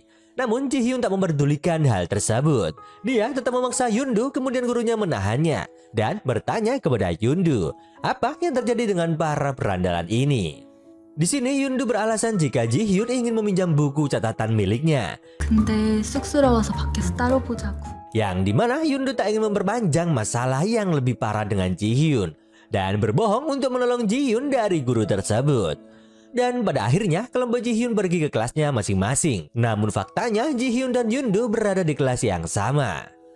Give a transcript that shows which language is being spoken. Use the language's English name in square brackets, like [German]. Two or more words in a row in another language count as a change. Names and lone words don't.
[Indonesian] Namun Ji Hyun tak memperdulikan hal tersebut. Dia tetap memaksa Yeon-do, kemudian gurunya menahannya dan bertanya kepada Yeon-do apa yang terjadi dengan para berandalan ini. Di sini Yeon-do beralasan jika Ji Hyun ingin meminjam buku catatan miliknya. [Korean] 근데 쑥스러워서 밖에서 따로 보자고. [Indonesian] Yang dimana Yeon-do tak ingin memperpanjang masalah yang lebih parah dengan Ji Hyun dan berbohong untuk menolong Ji Hyun dari guru tersebut. Dan pada akhirnya kelompok Ji Hyun pergi ke kelasnya masing-masing. Namun faktanya Ji Hyun dan Yeon-do berada di kelas yang sama.